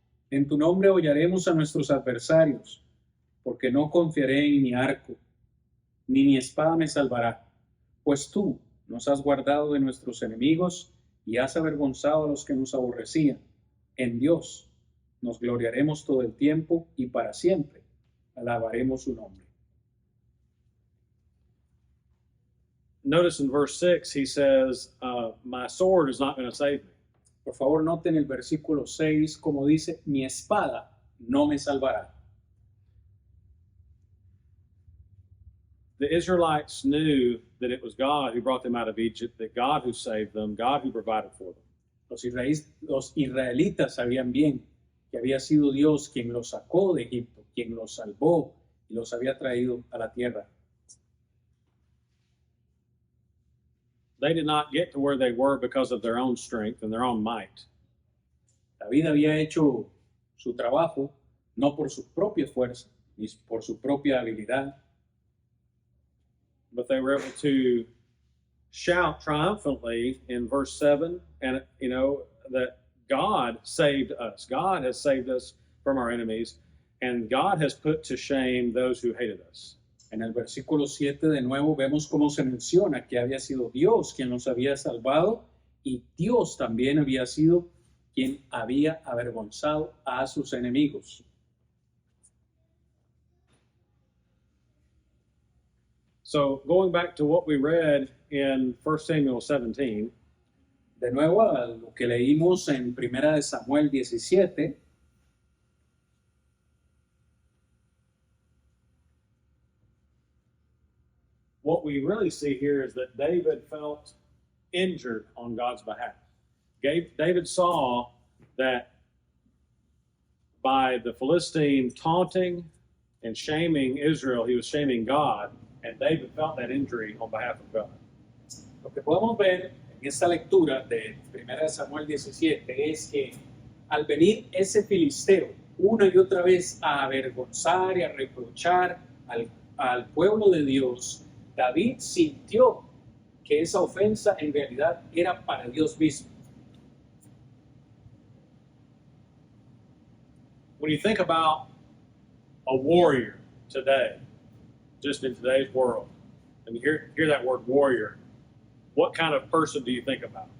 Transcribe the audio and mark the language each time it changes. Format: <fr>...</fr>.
<es>En tu nombre hollaremos a nuestros adversarios, porque no confiaré en mi arco, ni mi espada me salvará, pues tú nos has guardado de nuestros enemigos y has avergonzado a los que nos aborrecían. En Dios nos gloriaremos todo el tiempo y para siempre alabaremos su nombre.</es> <en>Notice in verse 6, he says, my sword is not going to save me.</en> <es>Por favor, noten el versículo 6, como dice, mi espada no me salvará.</es> <en>The Israelites knew that it was God who brought them out of Egypt, that God who saved them, God who provided for them.</en> <es>Los israelitas sabían bien que había sido Dios quien los sacó de Egipto, quien los salvó y los había traído a la tierra.</es> <en>They did not get to where they were because of their own strength and their own might.</en> <es>David había hecho su trabajo no por su propia fuerza ni por su propia habilidad,</es> <en>but they were able to shout triumphantly in verse 7, and that God saved us. God has saved us from our enemies, and God has put to shame those who hated us.</en> <es>En el versículo 7 de nuevo vemos cómo se menciona que había sido Dios quien nos había salvado y Dios también había sido quien había avergonzado a sus enemigos.</es> <en>So going back to what we read in 1 Samuel 17,</en> <es>de nuevo a lo que leímos en 1 de Samuel 17,</es> <en>what we really see here is that David felt injured on God's behalf. David saw that by the Philistine taunting and shaming Israel, he was shaming God, and David felt that injury on behalf of God.</en> <es>Lo que podemos ver en esta lectura de 1 de Samuel 17 es que al venir ese filisteo una y otra vez a avergonzar y a reprochar al pueblo de Dios, David sintió que esa ofensa en realidad era para Dios mismo.</es> <en>When you think about a warrior today, just in today's world, and you hear that word warrior, what kind of person do you think about?</en>